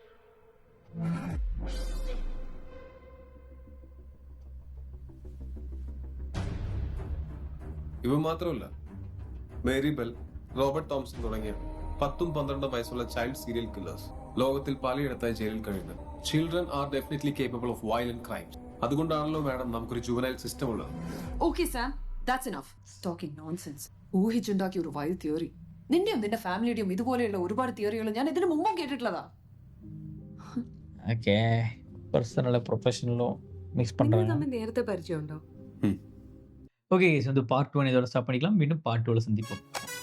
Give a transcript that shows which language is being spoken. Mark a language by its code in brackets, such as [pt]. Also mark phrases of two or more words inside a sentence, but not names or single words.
[ml] ഇവ മാത്രമല്ല, മേരി ബെൽ, റോബർട്ട് തോംസൺ തുടങ്ങിയ 10ഉം 12ഉം വയസ്സുള്ള [en] child serial killers [ml] ലോകത്തിൽ പലയിടത്തായി ജയിലിൽ കഴിയുന്നത്. [en] Children are definitely capable of violent crimes. [ml] അതുകൊണ്ടാണല്ലോ മാഡം നമുക്കൊരു [en] juvenile system [ml] ഉള്ളത്. [en] Okay, Sam, that's enough. Talking nonsense. [ml] ഊഹിച്ചുണ്ടാക്കിയ ഒരു [en] wild theory. [ml] നിന്റെയും നിന്റെ ഫാമിലിയുടെയും ഇതുപോലെയുള്ള ഒരുപാട് തിയറികൾ ഞാൻ ഇതിനു മുമ്പും കേട്ടിട്ടുള്ളതാ. പേഴ്സണലും പ്രൊഫഷണലും മിക്സ് നിങ്ങൾ [ta] பண்றாங்க. [ml] തമ്മിൽ നേരത്തെ പരിചയമുണ്ടോ? [ta] ஓகே, பார்ட் 1 இதோட ஸ்டாப் பண்ணிக்கலாம். மீண்டும் பார்ட் 2ல சந்திப்போம்.